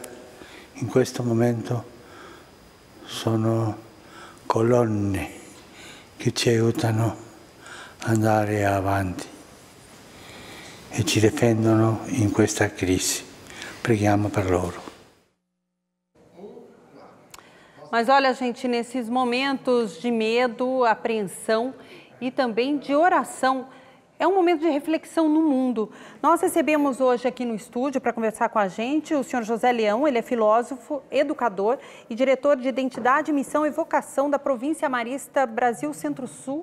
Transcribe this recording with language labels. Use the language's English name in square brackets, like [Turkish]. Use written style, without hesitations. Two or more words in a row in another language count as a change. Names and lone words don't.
[Italian] In questo momento sono colonne che ci aiutano ad andare avanti e ci difendono in questa crisi. Preghiamo per loro. [Portuguese] Mas olha, gente, nesses momentos de medo, apreensão e também de oração, é um momento de reflexão no mundo. Nós recebemos hoje aqui no estúdio para conversar com a gente o senhor José Leão, ele é filósofo, educador e diretor de Identidade, Missão e Vocação da Província Marista Brasil Centro-Sul.